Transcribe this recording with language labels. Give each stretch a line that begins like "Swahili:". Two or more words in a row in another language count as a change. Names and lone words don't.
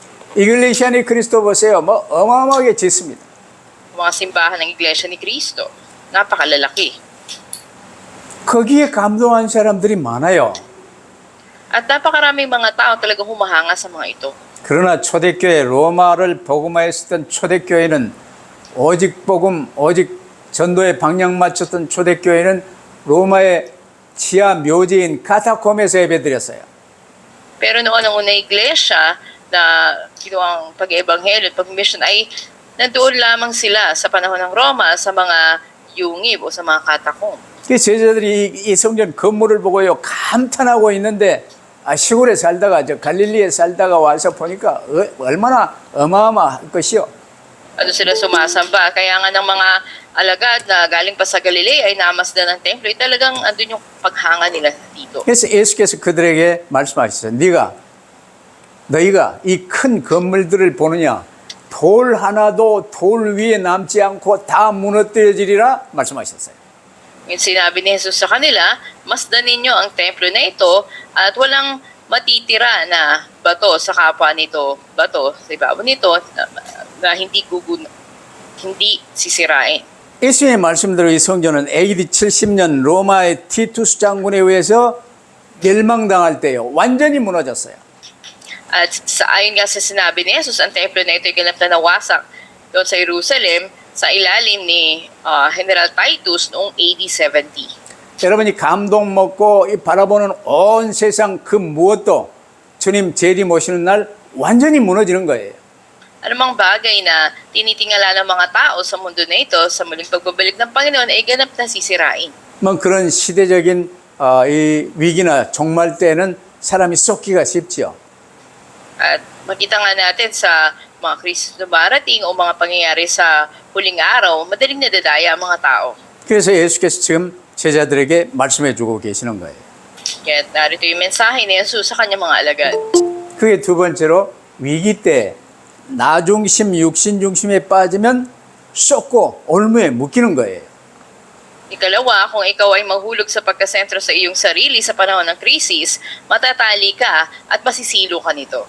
Korean: 이글레시아니 그리스도 보세요. 뭐 어마어마하게 짓습니다.
Filipino: Mga simbahan ng Iglesia ni Cristo. Napakalalaki.
Korean: 거기에 감동한 사람들이 많아요.
Filipino: At napakaraming mga tao talagang humahanga sa mga ito.
Korean: 그러나 초대교회 로마를 복음화했었던 초대교회는 오직 복음, 오직 전도에 방향 맞췄던 초대교회는 로마의 지하 묘지인 카타콤에서 예배드렸어요.
Filipino: Pero noon ang unang iglesia na ginawa ang pag-ebanghelyo at pag-mission ay nandoon lamang sila sa panahon ng Roma sa mga yungib o sa mga katakom.
Korean: 제자들이 이 성전 건물을 보고요 감탄하고 있는데 시골에 살다가 갈릴리에 살다가 와서 보니까 얼마나 어마어마할 것이요.
Filipino: Ano sila sumasamba. Kaya nga ng mga alagad na galing pa sa Galilea ay namasdan ng templo. Talagang andun yung paghanga nila dito.
Korean: 그래서 예수께서 그들에게 말씀하셨어요. 너희가 이 큰 건물들을 보느냐? 돌 하나도 돌 위에 남지 않고 다 무너뜨려지리라 말씀하셨어요.
Filipino: Sinabi ni Jesus sa kanila, masdan ninyo ang templo na ito at walang matitira na bato sa kapwa nito, bato sa ibabaw nito na hindi sisirain.
Korean: 예수님의 말씀대로 이 성전은 AD 70년 로마의 티투스 장군에 의해서 멸망당할 때요 완전히 무너졌어요.
Filipino: At ayon nga sa sinabi ni Jesus, ang templo na ito ay ganap na nawasak doon sa Jerusalem sa ilalim ni General Titus noong AD 70.
Korean: 여러분이 감동 먹고 바라보는 온 세상 그 무엇도 주님 재림 오시는 날 완전히 무너지는 거예요.
Filipino: Anumang bagay na tinitingala ng mga tao sa mundo na ito sa muling pagbabalik ng Panginoon ay ganap na sisirain.
Korean: 뭐 그런 시대적인 이 위기나 종말 때는 사람이 쏟기가 쉽지요.
Filipino: At makita nga natin sa mga krisis na marating o mga pangyayari sa huling araw, madaling nadadaya ang mga tao.
Korean: 그래서 예수께서 지금 제자들에게 말씀해 주고 계시는 거예요.
Filipino: Kaya narito yung mensahe ni Jesus sa kanyang mga alagad.
Korean: 그게 두 번째로 위기 때 나중심, 육신중심에 빠지면 쏟고 올무에 묶이는 거예요.
Filipino: Ikalawa, kung ikaw ay mahulog sa pagkasentro sa iyong sarili sa panahon ng krisis, matatali ka at masisilo ka nito.